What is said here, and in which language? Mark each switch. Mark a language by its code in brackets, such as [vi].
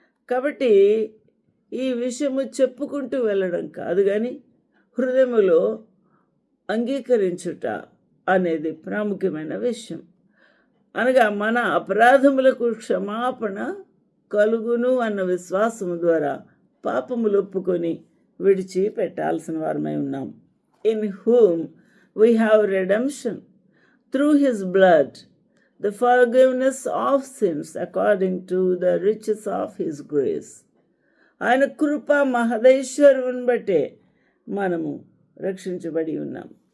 [te] కాబట్టి ఈ విషయము చెప్పుకుంటూ వెళ్ళడం కాదు, కానీ హృదయములో అంగీకరించుట అనేది ప్రాముఖ్యమైన విషయం. అనగా మన అపరాధములకు క్షమాపణ కలుగును అన్న విశ్వాసము ద్వారా పాపములు ఒప్పుకొని విడిచిపెట్టాల్సిన వారమై ఉన్నాం. [en] In whom we have redemption through his blood, the forgiveness of sins according to the riches of his grace. [te] ఆయన కృప మహదైశ్వర్యం బట్టే మనము రక్షించబడి ఉన్నాం.